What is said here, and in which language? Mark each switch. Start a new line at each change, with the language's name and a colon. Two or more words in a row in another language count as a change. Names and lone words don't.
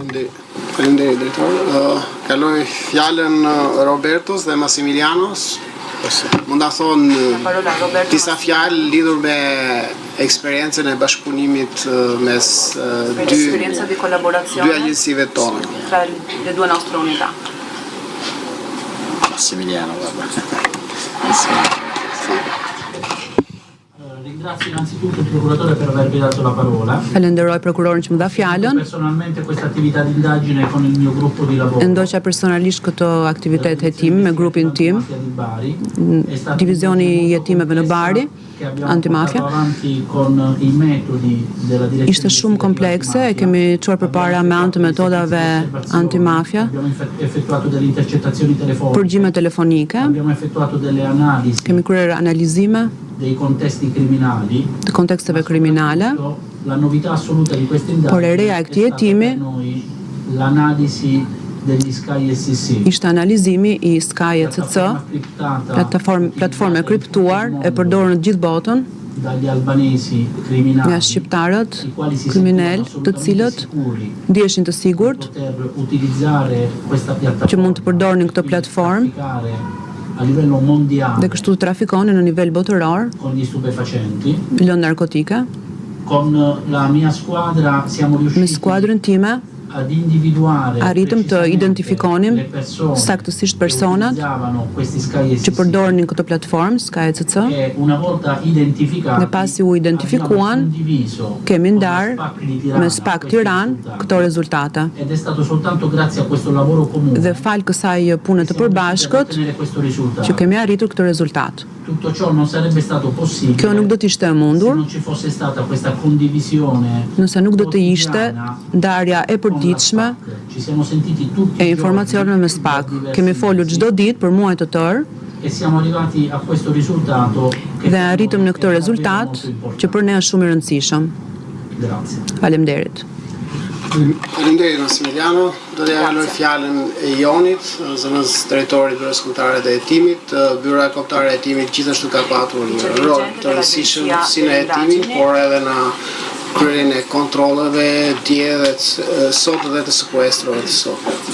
Albanian: Faleminderit drejtor. Kaloj fjalën Robertos dhe Massimilianos Mund ta thonë disa fjalë lidhur me eksperiencën e bashkëpunimit mes dy agjensive tona.
Italian: Tra le due nostre unità. Massimiliano, guarda. Ringrazio innanzitutto il procuratore per avermi dato la parola.
Albanian: Falenderoj prokurorin që më dha fjalën.
Italian: Personalmente questa attività di indagine con il mio gruppo di lavoro.
Albanian: Ndoqa personalisht këtë aktivitet hetim me grupin tim, divizioni i hetimeve në Bari, antimafia. Ishte shumë komplekse, e kemi çuar përpara me anë të metodave antimafia, përgjime telefonike, kemi kryer analizime
Italian: dei contesti criminali,
Albanian: të konteksteve kriminale,
Italian: la novità assoluta di questa indagine
Albanian: por e reja e këtij hetimi
Italian: l'analisi degli Sky SCC.
Albanian: Ishte analizimi i Sky SCC, platforme kriptuar e përdorur në gjithë botën
Italian: dagli albanesi criminali,
Albanian: nga shqiptarët kriminal, të cilët ndiheshin të sigurt
Italian: utilizzare questa piattaforma
Albanian: që mund të përdornin këtë platformë
Italian: a livello mondiale
Albanian: dhe kështu trafikonin në nivel botëror
Italian: con gli stupefacenti.
Albanian: Lëndë narkotike.
Italian: Con la mia squadra siamo
Albanian: Me
Italian: riusciti
Albanian: skuadrën time
Italian: ad individuare
Albanian: arritëm të identifikonim saktësisht personat që përdornin këtë platformë Sky SCC
Italian: che una volta identificati
Albanian: dhe pasi u identifikuan kemi ndarë me SPAK Tiranë këto rezultate.
Italian: ed è stato soltanto grazie a questo lavoro comune
Albanian: Dhe fal kësaj pune të përbashkët
Italian: questo risultato.
Albanian: që kemi arritur këtë rezultat.
Italian: Tutto ciò non sarebbe stato possibile
Albanian: Kjo nuk do të ishte e
Italian: se
Albanian: mundur
Italian: non ci fosse stata questa condivisione
Albanian: nëse nuk do të ishte ndarja e përditshme
Italian: Ci siamo sentiti tutti
Albanian: e informacioneve me SPAK. Kemi folur çdo ditë për muaj të tërë
Italian: e siamo arrivati a questo risultato che
Albanian: dhe arritëm në këtë rezultat që për ne është shumë i rëndësishëm.
Italian: Grazie.
Albanian: Faleminderit. Faleminderit Massimiliano. Do t'ja jaloj fjalën e Jonit, zëvendës drejtorit byrës kombëtare të hetimit. Byra kombëtare e hetimit gjithashtu ka patur një rol të rëndësishëm si në hetimin, por edhe në kryerjen e kontrolleve dje dhe sot dhe të sekuestrove të sot.